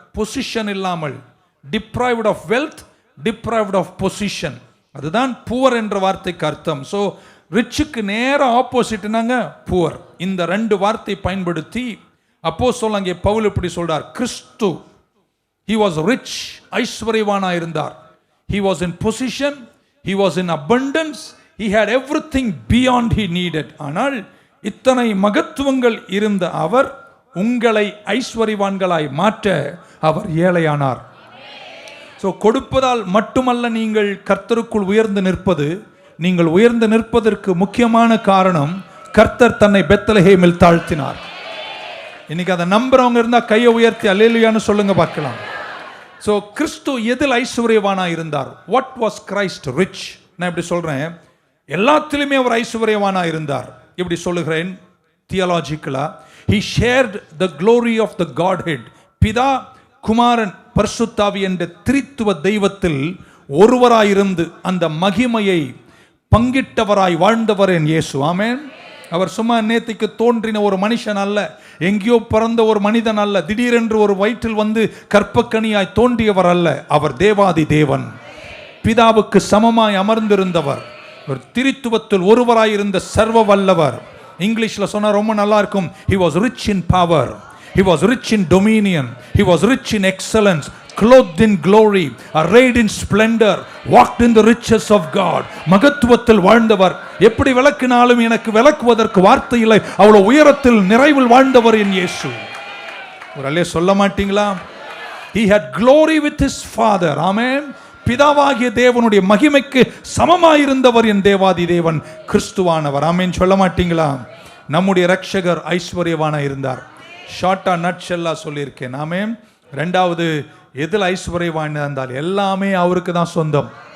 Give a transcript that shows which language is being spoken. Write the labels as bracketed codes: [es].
[en] position [ta] இல்லாமல், [en] deprived of wealth, deprived of position, [ta] அதுதான் [en] poor [ta] என்ற வார்த்தைக்கு அர்த்தம். ஸோ ரிச்சுக்கு நேர ஆப்போசிட்னாங்க புவர். இந்த 2 வார்த்தை பயன்படுத்தி அப்போஸ்தலன் அங்கே பவுல் இப்படி சொல்றார், கிறிஸ்து [en] he was rich, [ta] ஐஸ்வர்யவானா இருந்தார். [en] he was in position, he was in abundance, he had everything beyond he needed. [ta] ஆனால் இத்தனை மகத்துவங்கள் இருந்த அவர் உங்களை ஐஸ்வர்யவான்களாய் மாற்ற அவர் ஏழையானார். ஸோ கொடுப்பதால் மட்டுமல்ல நீங்கள் கர்த்தருக்குள் உயர்ந்து நிற்பது. நீங்கள் உயர்ந்து நிற்பதற்கு முக்கியமான காரணம், கர்த்தர் தன்னை பெத்லஹேமில் தாழ்த்தினார். இன்னைக்கு அதை நம்புறவங்க இருந்தா கையை உயர்த்தி அல்லேலூயான்னு சொல்லுங்க பார்க்கலாம். ஸோ கிறிஸ்து எதில் ஐஸ்வர்யவானா இருந்தார்? [en] What was Christ rich? [ta] நான் இப்படி சொல்றேன், எல்லாத்திலுமே அவர் ஐஸ்வர்யவானா இருந்தார். இப்படி சொல்லுகிறேன் தியாலஜிக்கலா. [en] he shared the glory of the godhead. [ta] பிதா, குமாரன், பரிசுத்தாவி என்ற திரித்துவ தெய்வத்தில் ஒருவராயிருந்து அந்த மகிமையை பங்கிட்டவராய் வாழ்ந்தவர் என் இயேசு. ஆமென். அவர் சும்மா நேத்திக்கு தோன்றின ஒரு மனுஷன் அல்ல, எங்கேயோ பிறந்த ஒரு மனிதன் அல்ல, திடீரென்று ஒரு வயிற்றில் வந்து கற்பக்கனியாய் தோன்றியவர் அல்ல. அவர் தேவாதி தேவன், பிதாவுக்கு சமமாய் அமர்ந்திருந்தவர், ஒரு திரித்துவத்தில் ஒருவராயிருந்த சர்வ வல்லவர். இங்கிலீஷ்ல சொன்னா ரொம்ப நல்லா இருக்கும். [en] he was rich in power, he was rich in dominion, he was rich in excellence, clothed in glory, arrayed in splendor, walked in the riches of God. [ta] மகத்துவத்தில் வாழ்ந்தவர். எப்படி விளக்கினாலும் எனக்கு விளக்குவதற்கு வார்த்தை இல்லை, அவ்வளவு உயரத்தில் நிறைவில் வாழ்ந்தவர் என் இயேசு. ஒரு அல்லே சொல்ல மாட்டீங்களா? [en] he had glory with his father. [ta] ஆமென். பிதாவாகிய தேவனுடைய மகிமைக்கு சமமாயிருந்தவர் என் தேவாதி தேவன் கிறிஸ்துவானவர். ஆமென். சொல்ல மாட்டீங்களா? நம்முடைய இரட்சகர் ஐஸ்வர்யவானா இருந்தார். ஷார்ட்டா நட்ஷெல்லா சொல்லியிருக்கேன். நாமே ரெண்டாவது எதில் ஐஸ்வர்யவானா இருந்தால் எல்லாமே அவருக்கு தான் சொந்தம்.